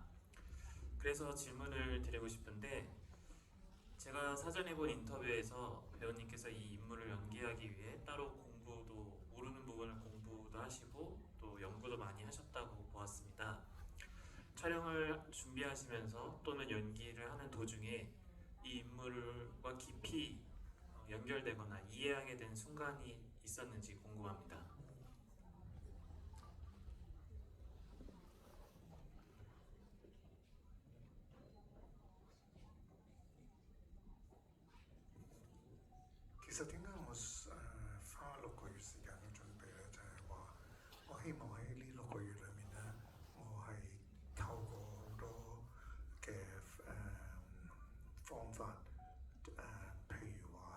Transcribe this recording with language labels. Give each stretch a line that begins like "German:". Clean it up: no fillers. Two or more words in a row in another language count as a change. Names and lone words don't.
Korean: 그래서 질문을 드리고 싶은데 제가 사전에 본 인터뷰에서 배우님께서 이 인물을 연기하기 위해 따로 공부도 모르는 부분을 공부도 하시고 또 연구도 많이 하셨다고 보았습니다. 촬영을 준비하시면서 또는 연기를 하는 도중에 이 인물과 깊이 연결되거나 이해하게 된 순간이 있었는지 궁금합니다.
Cantonese: 其實點解我花6個月時間去準備咧，就係話我希望喺呢6個月裏面咧，我係透過好多嘅方法譬如話